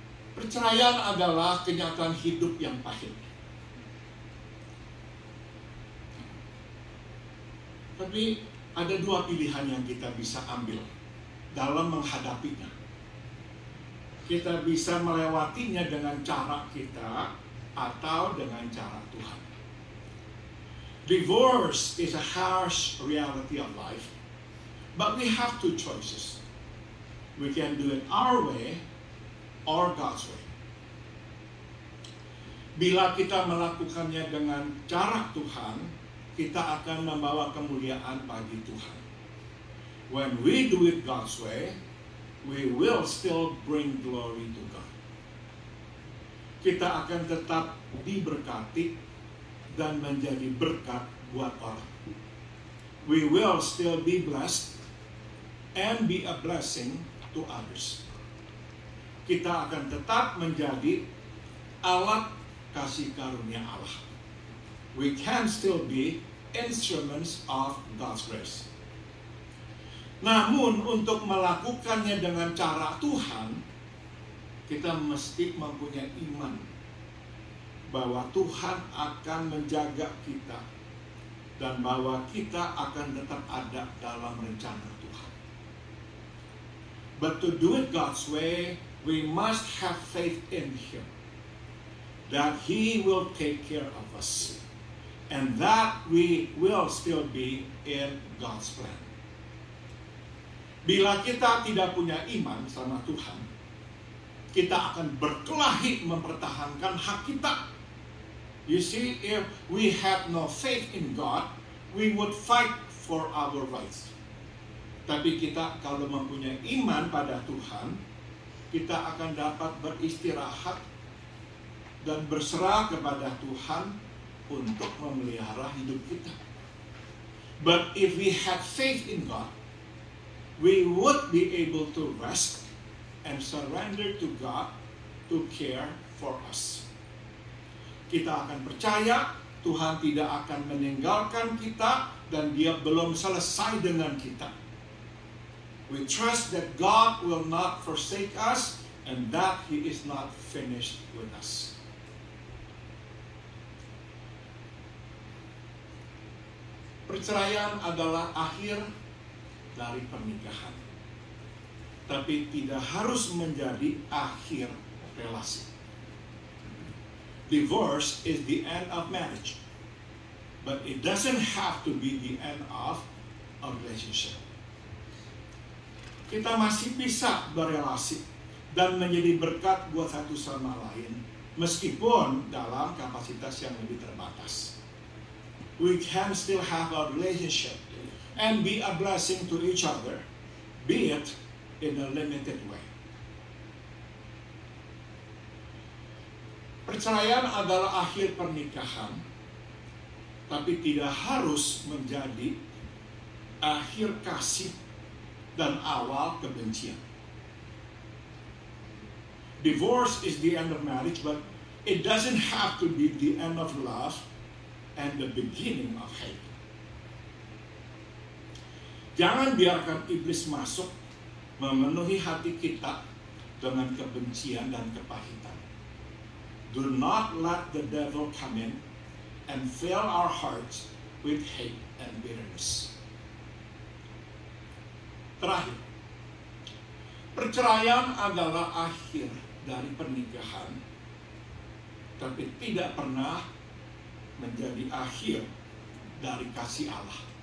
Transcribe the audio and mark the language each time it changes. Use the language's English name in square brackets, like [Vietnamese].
[Indonesian] Perceraian adalah kenyataan hidup yang pahit. Tapi ada dua pilihan yang kita bisa ambil dalam menghadapinya. Kita bisa melewatinya dengan cara kita atau dengan cara Tuhan. [English] Divorce is a harsh reality of life, but we have two choices. We can do it our way or God's way. [Indonesian] Bila kita melakukannya dengan cara Tuhan, kita akan membawa kemuliaan bagi Tuhan. [English] When we do it God's way, we will still bring glory to God. [Indonesian] Kita akan tetap diberkati dan menjadi berkat buat orang. [English] We will still be blessed and be a blessing to others. [Indonesian] Kita akan tetap menjadi alat kasih karunia Allah. [English] We can still be instruments of God's grace. [Indonesian] Namun untuk melakukannya dengan cara Tuhan, kita mesti mempunyai iman bahwa Tuhan akan menjaga kita dan bahwa kita akan tetap ada dalam rencana Tuhan. [English] But to do it God's way, we must have faith in Him, that He will take care of us, and that we will still be in God's plan. [Indonesian] Bila kita tidak punya iman sama Tuhan, kita akan berkelahi mempertahankan hak kita. [English] You see, if we have no faith in God, we would fight for our rights. [Indonesian] Tapi kita kalau mempunyai iman pada Tuhan, kita akan dapat beristirahat dan berserah kepada Tuhan untuk memelihara hidup kita. [English] But if we have faith in God, we would be able to rest and surrender to God to care for us. [Indonesian] Kita akan percaya Tuhan tidak akan meninggalkan kita dan Dia belum selesai dengan kita. [English] We trust that God will not forsake us and that He is not finished with us. [Indonesian] Perceraian adalah akhir dari pernikahan, tapi tidak harus menjadi akhir relasi. [English] Divorce is the end of marriage, but it doesn't have to be the end of a relationship. [Indonesian] Kita masih bisa berelasi dan menjadi berkat buat satu sama lain, meskipun dalam kapasitas yang lebih terbatas. [English] We can still have a relationship and be a blessing to each other, be it in a limited way. [Indonesian] Perceraian adalah akhir pernikahan, tapi tidak harus menjadi akhir kasih dan awal kebencian. [English] Divorce is the end of marriage, but it doesn't have to be the end of love and the beginning of hate. [Indonesian] Jangan biarkan iblis masuk memenuhi hati kita dengan kebencian dan kepahitan. [English] Do not let the devil come in and fill our hearts with hate and bitterness. [Indonesian] Terakhir, perceraian adalah akhir dari pernikahan, tapi tidak pernah menjadi akhir dari kasih Allah.